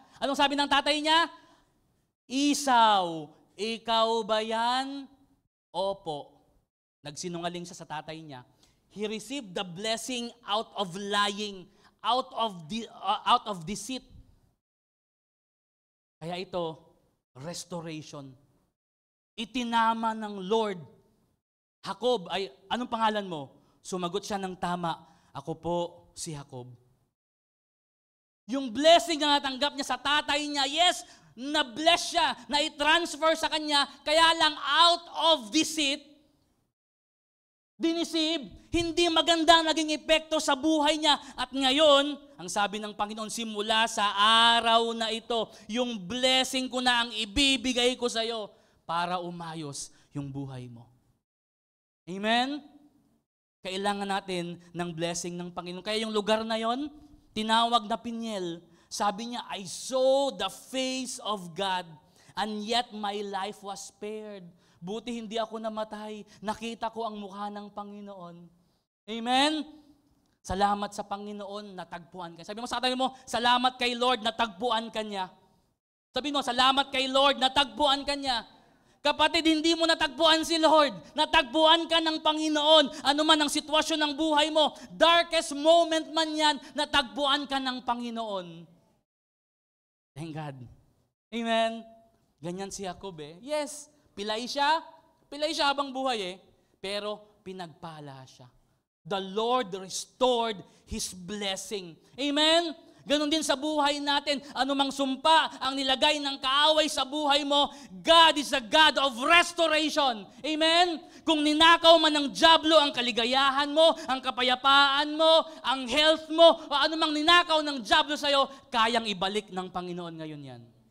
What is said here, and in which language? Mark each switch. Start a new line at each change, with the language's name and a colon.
Filipino: Anong sabi ng tatay niya? Esau, ikaw ba yan? Opo. Nagsinungaling siya sa tatay niya.
English: He received the blessing out of lying, out of deceit.
Filipino: Kaya ito, restoration. Itinama ng Lord. Jacob, anong pangalan mo? Sumagot siya ng tama. Ako po si Jacob. Yung blessing na natanggap niya sa tatay niya, yes, na-bless siya, na i-transfer sa kanya, kaya lang
English: out of deceit,
Filipino: dinisib, hindi maganda naging epekto sa buhay niya. At ngayon, ang sabi ng Panginoon, simula sa araw na ito, yung blessing ko na ang ibibigay ko sa iyo para umayos yung buhay mo. Amen? Kailangan natin ng blessing ng Panginoon. Kaya yung lugar na yon, tinawag na Peniel. Sabi niya,
English: I saw the face of God and yet my life was spared.
Filipino: Buti hindi ako namatay. Nakita ko ang mukha ng Panginoon. Amen? Salamat sa Panginoon, natagpuan ka. Sabi mo sa katabi mo, salamat kay Lord, natagpuan ka niya. Sabi mo, salamat kay Lord, natagpuan ka niya. Kapatid, hindi mo natagpuan si Lord. Natagpuan ka ng Panginoon. Ano man ang sitwasyon ng buhay mo, darkest moment man yan, natagpuan ka ng Panginoon.
English: Thank God.
Filipino: Amen. Ganyan si Jacob eh. Yes, pilay siya habang buhay eh. Pero pinagpala siya.
English: The Lord restored His blessing.
Filipino: Amen? Ganon din sa buhay natin. Anumang sumpa ang nilagay ng kaaway sa buhay mo,
English: God is a God of restoration.
Filipino: Amen? Kung ninakaw man ng dyablo ang kaligayahan mo, ang kapayapaan mo, ang health mo, o anumang ninakaw ng dyablo sa'yo, kayang ibalik ng Panginoon ngayon yan.